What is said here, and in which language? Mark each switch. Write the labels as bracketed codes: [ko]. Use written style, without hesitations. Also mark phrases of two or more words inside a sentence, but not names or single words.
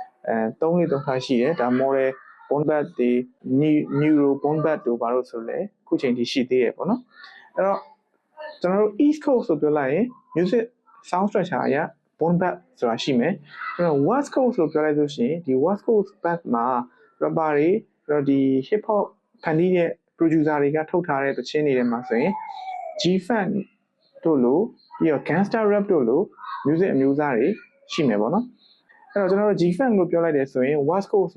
[my] 3 ခါရှိတယ်ဒါ [en] model boom bap [my] တွေ [en] neuro boom bap [my] တို့ဘာလို့ဆိုလဲအခုချိန်ထိရှိသေးတယ်ပေါ့နော်အဲ့တော့ကျွန်တော်တို့ [en] east coast [my] ဆိုပြောလိုက်ရင် [en] music sound structure [my] အရ [en] boom bap [my] ဆိုတာရှိမယ်ကျွန်တော် [en] west coast [my] လို့ပြောလိုက်လို့ရှိရင်ဒီ [en] west coast bap [my] မှာ rapper တွေတော့ဒီ [en] hip hop [my] ဖန်တီးတဲ့ producer တွေကထုတ်ထားတဲ့သချင်းတွေထဲမှာဆိုရင် G-Funk တို့လို့ပြီးတော့ [en] gangster rap [my] တို့လို့ music အမျိုးအစားတွေရှိမယ်ပေါ့နော်အဲ့တော့ကျွန်တော်တို့ G-Funk လို့ပြောလိုက်တယ်ဆိုရင် [en] west coast